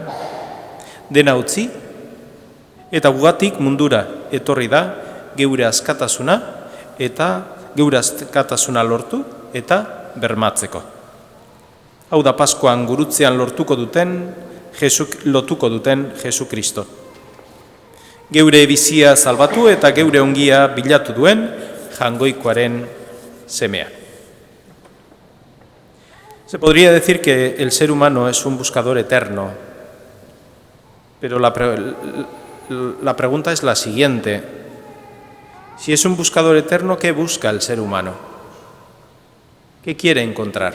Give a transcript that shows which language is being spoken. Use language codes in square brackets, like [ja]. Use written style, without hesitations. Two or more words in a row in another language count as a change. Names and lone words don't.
[eu] Dena utzi, eta gugatik mundura etorri da geure askatasuna lortu eta bermatzeko. Hau da Paskoan gurutzean lotuko duten Jesukristo. Geure bizia salbatu eta geure ongia bilatu duen Jaungoikoaren semea. [es] Se podría decir que el ser humano es un buscador eterno, pero la pregunta es la siguiente. Si es un buscador eterno, ¿qué busca el ser humano? ¿Qué quiere encontrar?